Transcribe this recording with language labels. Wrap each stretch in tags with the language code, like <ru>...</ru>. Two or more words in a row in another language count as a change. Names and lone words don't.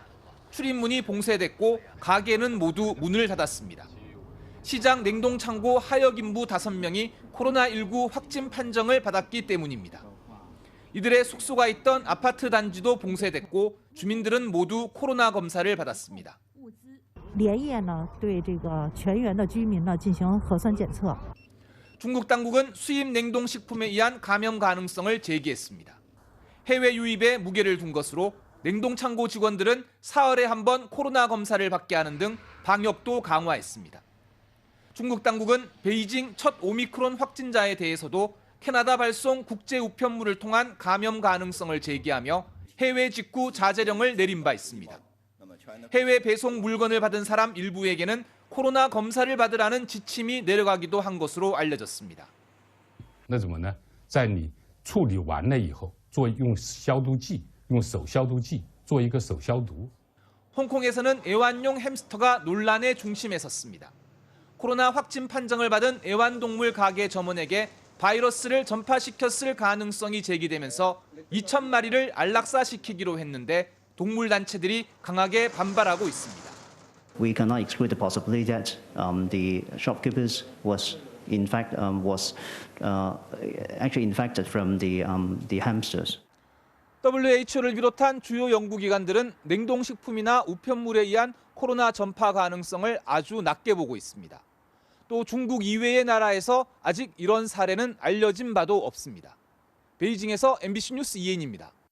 <ko>출입문이 봉쇄됐고 가게는 모두 문을 닫았습니다. 시장 냉동창고 하역 인부 5명이 코로나19 확진 판정을 받았기 때문입니다. 이들의 숙소가 있던 아파트 단지도 봉쇄됐고 주민들은 모두 코로나 검사를 받았습니다.</ko> <zh>连夜呢对这个全员的居民呢进行核酸检测。</zh> <ko>중국 당국은 수입 냉동식품에 의한 감염 가능성을 제기했습니다. 해외 유입에 무게를 둔 것으로 냉동창고 직원들은 사흘에 한 번 코로나 검사를 받게 하는 등 방역도 강화했습니다. 중국 당국은 베이징 첫 오미크론 확진자에 대해서도 캐나다 발송 국제 우편물을 통한 감염 가능성을 제기하며 해외 직구 자제령을 내린 바 있습니다. 해외 배송 물건을 받은 사람 일부에게는 코로나 검사를 받으라는 지침이 내려가기도 한 것으로 알려졌습니다.</ko> <zh>那怎么呢？在你处理完了以后，用消毒剂，用手消毒剂做一个手消毒。</zh> <ko>홍콩에서는 애완용 햄스터가 논란의 중심에 섰습니다. 코로나 확진 판정을 받은 애완동물 가게 점원에게 바이러스를 전파시켰을 가능성이 제기되면서 2,000마리를 안락사시키기로 했는데 동물 단체들이 강하게 반발하고 있습니다.</ko> <en>We cannot exclude the possibility that the shopkeepers was actually infected from the hamsters.</en> <ko>WHO를 비롯한 주요 연구기관들은 냉동식품이나 우편물에 의한 코로나 전파 가능성을 아주 낮게 보고 있습니다. 또 중국 이외의 나라에서 아직 이런 사례는 알려진 바도 없습니다. 베이징에서 MBC 뉴스 이혜인입니다.</ko>